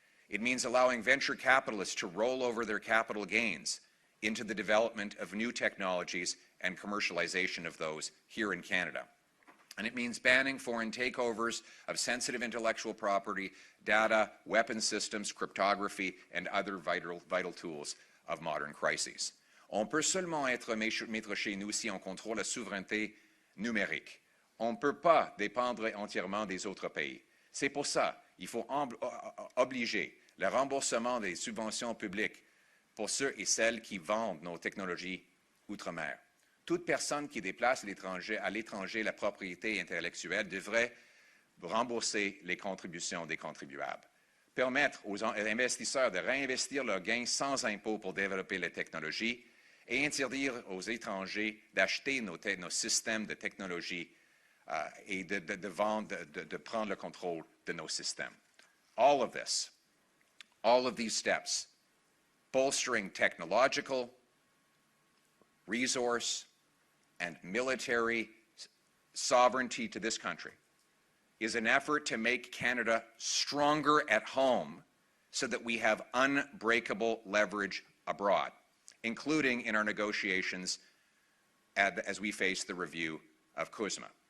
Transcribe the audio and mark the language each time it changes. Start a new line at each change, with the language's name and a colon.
English: It means allowing venture capitalists to roll over their capital gains into the development of new technologies and commercialization of those here in Canada. And it means banning foreign takeovers of sensitive intellectual property, data, weapon systems, cryptography, and other vital tools of modern crises.
French: On peut seulement être maître chez nous si on contrôle la souveraineté numérique. On ne peut pas dépendre entièrement des autres pays. C'est pour ça qu'il faut obliger le remboursement des subventions publiques pour ceux et celles qui vendent nos technologies outre-mer. Toute personne qui déplace à l'étranger la propriété intellectuelle devrait rembourser les contributions des contribuables. Permettre aux investisseurs de réinvestir leurs gains sans impôt pour développer les technologies et interdire aux étrangers d'acheter nos systèmes de technologie et de vendre, de prendre le contrôle de nos systèmes.
English: All of these steps, bolstering technological, resource, and military sovereignty to this country, is an effort to make Canada stronger at home so that we have unbreakable leverage abroad, including in our negotiations as we face the review of CUSMA.